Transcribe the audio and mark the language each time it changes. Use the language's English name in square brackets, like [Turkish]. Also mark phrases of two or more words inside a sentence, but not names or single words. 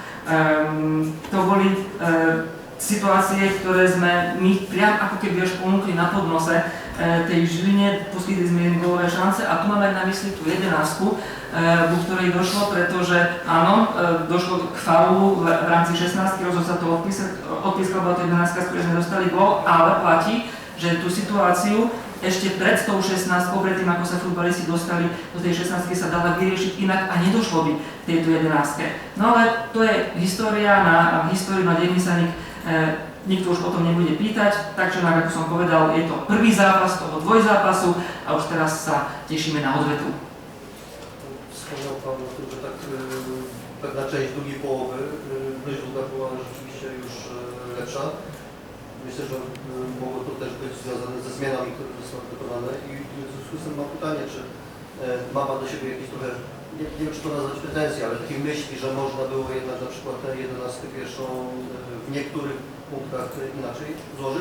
[Slovak] To boli situácie, ktoré sme my priam ako keby až ponúkli na podnose tej Žiline, poskytli sme im gólové šance a tu máme na mysli tú 11-ku, ku ktorej došlo, pretože áno, došlo k faulu v rámci 16-ky, rozhodol sa to odpískal, bola to 11-ka, z ktorej sme dostali gól, ale platí, že tú situáciu ešte pred tou 16-kou, predtým ako sa futbalisti dostali do tej 16-ky, sa dala vyriešiť inak a nedošlo by k tejto 11-ke. No ale to je história, na históriu na dejný sa nikto už o tom nebude pýtať, takže ako som povedal, je to prvý zápas toho dvojzápasu a už teraz sa tešíme na odvetu. [Polish] Wspomniał Pan o tym, że tak pewna część drugiej połowy myśl była rzeczywiście już lepsza. Myślę, że mogło to też być związane ze zmianami, które zostały dokonane i w związku z tym mam pytanie, czy ma Pan do siebie jakieś trochę, nie wiem czy to nazwać pretensje, ale takie myśli, że można było jednak na przykład tę 11 pierwszą w niektórych punktach inaczej złożyć?